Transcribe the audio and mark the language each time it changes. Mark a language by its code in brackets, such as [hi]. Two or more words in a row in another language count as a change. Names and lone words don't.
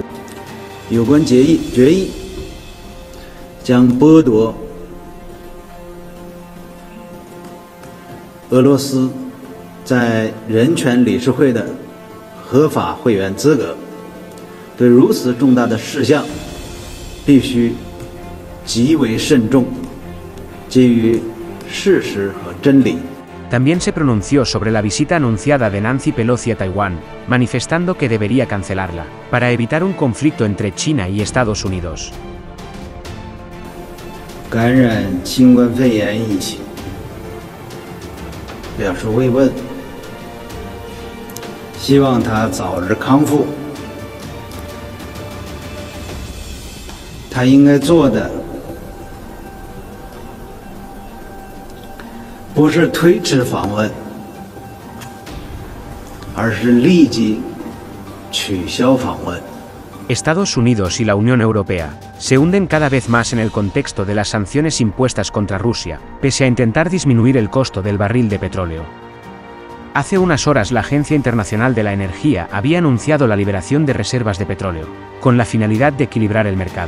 [zh] 有关决议将剥夺俄罗斯在人权理事会的合法会员资格。对如此重大的事项，必须极为慎重，基于事实和真理。 [es] También se pronunció sobre la visita anunciada de Nancy Pelosi a Taiwán, manifestando que debería cancelarla, para evitar un conflicto entre China y Estados Unidos. [zh] 感染新冠肺炎疫情，表示慰问，希望他早日康复。他应该做的不是推迟访问，而是立即取消访问。 [es] Estados Unidos y la Unión Europea se hunden cada vez más en el contexto de las sanciones impuestas contra Rusia, pese a intentar disminuir el costo del barril de petróleo. Hace unas horas la Agencia Internacional de la Energía había anunciado la liberación de reservas de petróleo, con la finalidad de equilibrar el mercado.